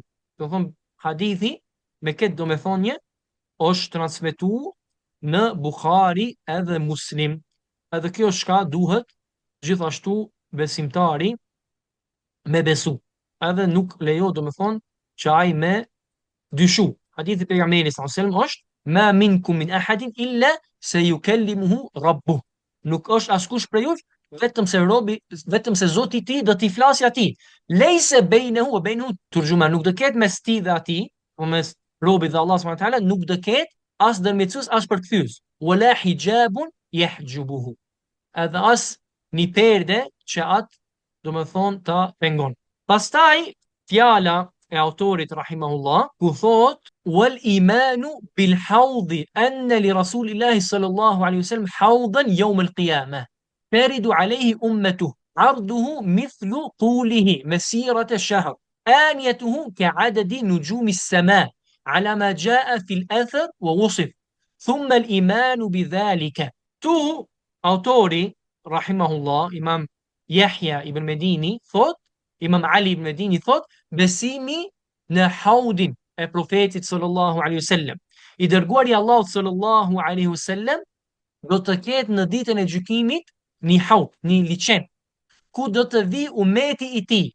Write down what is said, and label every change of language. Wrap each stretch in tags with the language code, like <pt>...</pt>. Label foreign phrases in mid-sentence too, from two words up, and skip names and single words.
<sq>Do të thonë hadithi me këtë domethënie është transmetuar në Buhari edhe Muslim. Edhe kjo shka duhet gjithashtu besimtari me besu. Edhe nuk lejo domethënë që ai me dyshu. Hadithi pejgamberit</sq> <ar>صلى الله عليه وسلم është ما منكم من أحد إلا سيكلمه ربه.</ar> <sq>Nuk është askush prej jush vetëm se Zoti i tij do t'i flasë atij.</sq> <ar>ليس بينه وبينه ترجمان,</ar> <sq>nuk do ketë mes ti dhe atij, o mes robit dhe Allah</sq> <ar>سبحانه وتعالى,</ar> <sq>nuk do ketë as ndërmjetësues as përkthyes.</sq> <ar>ولا حجاب يحجبه.</ar> <sq>Edhe as një perde që atë do me thonë të pengon. Pastaj fjala e autorit rahimahullah ku thot</sq> <ar>والإيمان بالحوض أن لرسول الله صلى الله عليه وسلم حوضا يوم القيامة ترده عليه أمته عرضه مثل طوله مسيرة الشهر آنيته كعدد نجوم السماء على ما جاء في الأثر ووصف ثم الإيمان بذلك.</ar> <sq>Tu autori rahimahullah Imam Yahya ibn Medini thot, Imam Ali ibn Medini thot, besimi në haudin e profetit</sq> <ar>صلى الله عليه وسلم,</ar> <sq>i dërguari i Allahut</sq> <ar>صلى الله عليه وسلم,</ar> <sq>do të ketë në ditën e gjykimit një haud, një liçen, ku do të vi umeti i tij.</sq>